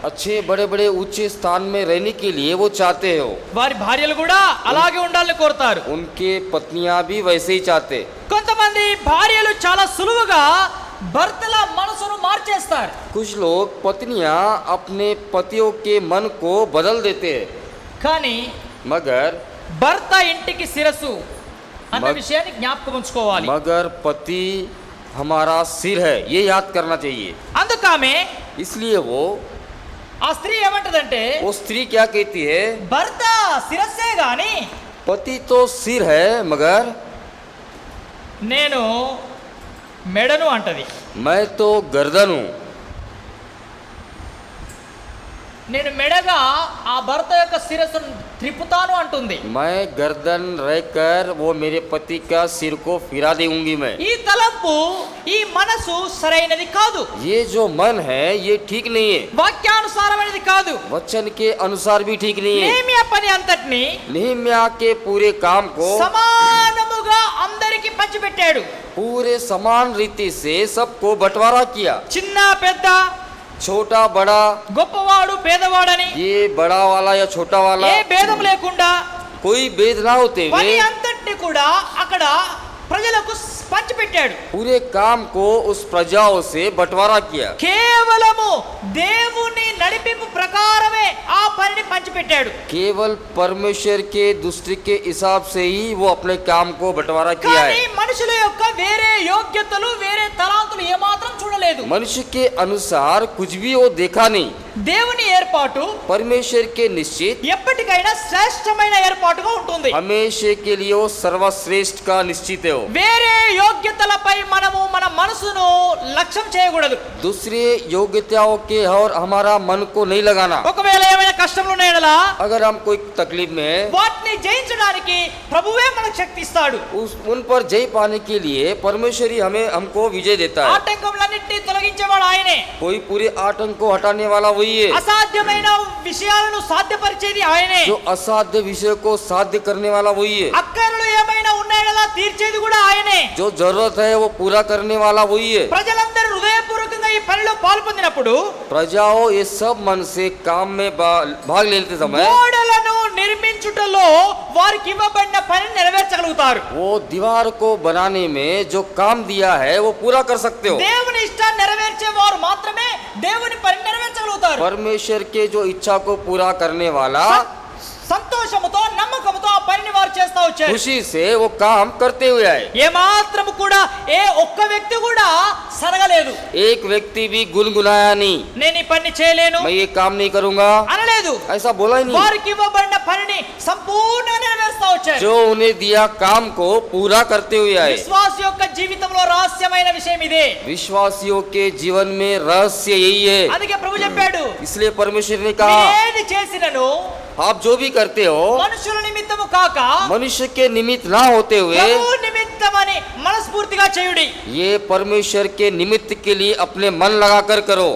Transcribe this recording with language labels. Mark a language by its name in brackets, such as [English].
[Hindi] अच्छे बड़े बड़े ऊंचे स्थान में रहने के लिए वो चाहते हो। [Telugu] వారి భార్యలు కూడా అలాగే ఉండాలని కోరుతారు. [Hindi] उनके पत्नियां भी वैसे ही चाहते। [Telugu] కొంతమంది భార్యలు చాలా సులువుగా భర్తల మనసును మార్చేస్తారు. [Hindi] कुछ लोग पत्नियां अपने पतियों के मन को बदल देते हैं। [Telugu] కానీ [Hindi] मगर [Telugu] భర్త ఇంటికి శిరస్సు అన్న విషయాన్ని జ్ఞాపకం ఉంచుకోవాలి. [Hindi] मगर पति हमारा सिर है, ये याद करना चाहिए। [Telugu] అందుకమే [Hindi] इसलिए वो [Telugu] ఆ స్త్రీ ఏమంటదంటే [Hindi] वो स्त्री क्या कहती है, [Telugu] భర్త శిరస్సే గాని [Hindi] पति तो सिर है मगर [Telugu] నేను మెడను అంటది. [Hindi] मैं तो गर्दन हूँ. [Telugu] నేను మెడగా ఆ భర్త యొక్క శిరస్సును త్రిపుతాను అంటుంది. [Hindi] मैं गर्दन रहकर वो मेरे पति का सिर को फिरा दूंगी मैं. [Telugu] ఈ తలంపు ఈ మనసు సరైనది కాదు, [Hindi] ये जो मन है ये ठीक नहीं है, [Telugu] వాక్యానుసారమైనది కాదు. [Hindi] वचन के अनुसार भी ठीक नहीं है. [Telugu] నేమియా పని అంతటిని [Hindi] नेहम्या के पूरे काम को [Telugu] సమానముగా అందరికి పంచిపెట్టాడు. [Hindi] पूरे समान रीति से सबको बंटवारा किया. [Telugu] చిన్న పెద్ద, [Hindi] छोटा बड़ा, [Telugu] గొప్పవాడు పేదవాడని [Hindi] ये बड़ा वाला या छोटा वाला, [Telugu] ఏ భేదం లేకుండా [Hindi] कोई भेद ना होते [Telugu] పని [Hindi] हुए [Telugu] అంతటిని కూడా అక్కడ ప్రజలకు పంచిపెట్టాడు. [Hindi] पूरे काम को उस प्रजाओं से बंटवारा किया. [Telugu] కేవలము దేవుని నడిపింపు ప్రకారమే ఆ పనిని పంచిపెట్టాడు. [Hindi] केवल परमेश्वर के दृष्टि के हिसाब से ही वो अपने काम को बंटवारा किया [Telugu] కానీ [Hindi] है. [Telugu] మనుషుల యొక్క వేరే యోగ్యతలు వేరే తలాంతులు ఏమాత్రం చూడలేదు. [Hindi] मनुष्य के अनुसार कुछ भी वो देखा नहीं. [Telugu] దేవుని ఏర్పాటు [Hindi] परमेश्वर के निश्चित [Telugu] ఎప్పటికైనా శ్రేష్టమైన ఏర్పాటుగా ఉంటుంది. [Hindi] हमेशा के लिए वो सर्वश्रेष्ठ का निश्चित है. वो [Telugu] వేరే యోగ్యతలపై మనము మన మనసును లక్ష్యం చేయకూడదు. [Hindi] दूसरे योग्यताओं के और हमारा मन को नहीं लगाना. [Telugu] ఒకవేళ ఏమైనా కష్టములు ఉన్నాయనలా [Hindi] अगर हम कोई तकलीफ में हैं, [Telugu] వాటిని జయించడానికి ప్రభువే మనకు శక్తి ఇస్తాడు. [Hindi] उन पर जय पाने के लिए परमेश्वर ही हमको विजय देता है. [Telugu] ఆటంకములన్నింటినీ తొలగించేవాడు ఆయనే. [Hindi] कोई पूरे आतंक को हटाने वाला वही है. [Telugu] అసాధ్యమైన విషయాలను సాధ్యపరిచేది ఆయనే. [Hindi] जो असाध्य विषय को साध्य करने वाला वही है. [Telugu] అక్కరలు ఏమైనా ఉన్నాయనలా తీర్చేది కూడా ఆయనే. [Hindi] जो जरूरत है वो पूरा करने वाला वही है. [Telugu] ప్రజలందరూ హృదయపూర్వకంగా ఈ పనిలో పాల్పొందినప్పుడు [Hindi] प्रजाओं ये सब मन से काम में भाग लेते समय [Telugu] గోడలను నిర్మించుటలో వారికి ఇవ్వబడిన పనిని నెరవేర్చగలుగుతారు. [Hindi] वो दीवार को बनाने में जो काम दिया है वो पूरा कर सकते हो. [Telugu] దేవుని ఇష్టాన్ని నెరవేర్చే వారు మాత్రమే దేవుని పని నెరవేర్చగలుగుతారు. [Hindi] परमेश्वर के जो इच्छा को पूरा करने वाला [Telugu] సంతోషముతో నమ్మకంతో ఆ పనిని వారు చేస్తా వచ్చారు. [Hindi] खुशी से वो काम करते हुए आए. [Telugu] ఏ మాత్రము కూడా ఏ ఒక్క వ్యక్తి కూడా సరగలేదు. [Hindi] एक व्यक्ति भी गुनगुनाया नहीं, [Telugu] నేను ఈ పని చేయలేను [Hindi] मैं ये काम नहीं करूंगा, [Telugu] అనలేదు. [Hindi] ऐसा बोला ही नहीं. [Telugu] వారికి ఇవ్వబడిన పనిని సంపూర్ణంగా నెరవేరుస్తా వచ్చారు. [Hindi] जो उन्हें दिया काम को पूरा करते हुए आए. [Telugu] విశ్వాస యొక్క జీవితంలో రహస్యమైన విషయం ఇదే. [Hindi] विश्वासियों के जीवन में रहस्य यही है. [Telugu] అందుకే ప్రభు చెప్పాడు, [Hindi] इसलिए परमेश्वर ने कहा [Telugu] ఏది చేసినను [Hindi] आप जो भी करते हो [Telugu] మనుషుల నిమిత్తము కాక [Hindi] मनुष्य के निमित्त ना होते हुए [Telugu] ప్రభు నిమిత్తమని మనస్ఫూర్తిగా చేయుడి. [Hindi] ये परमेश्वर के निमित्त के लिए अपने मन लगाकर करो.